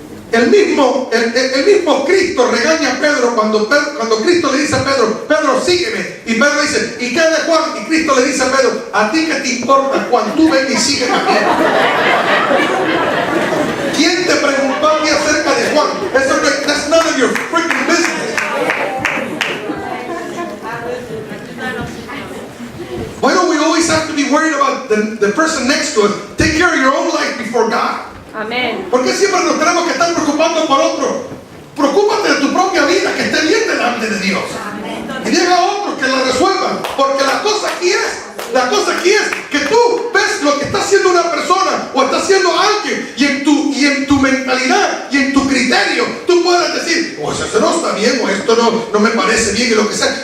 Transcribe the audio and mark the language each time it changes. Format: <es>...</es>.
<es>El mismo Cristo regaña a Pedro cuando Cristo le dice a Pedro: Pedro, sígueme. Y Pedro dice: ¿y qué de Juan? Y Cristo le dice a Pedro: ¿a ti qué te importa, Juan? Tú ven y sígueme a mí. ¿Quién te preguntó a ti acerca de Juan?</es> <en>That's none of your freaking business. Why don't we always have to be worried about the person next to us? Take care of your own life before God.</en> <es>Amén. ¿Por qué siempre nos tenemos que estar preocupando por otro? Preocúpate de tu propia vida, que esté bien delante de Dios. Y llega a otros que la resuelvan. Porque la cosa aquí es que tú ves lo que está haciendo una persona o está haciendo alguien, y en tu mentalidad y en tu criterio tú puedes decir: pues eso no está bien, o esto no me parece bien, y lo que sea.</es>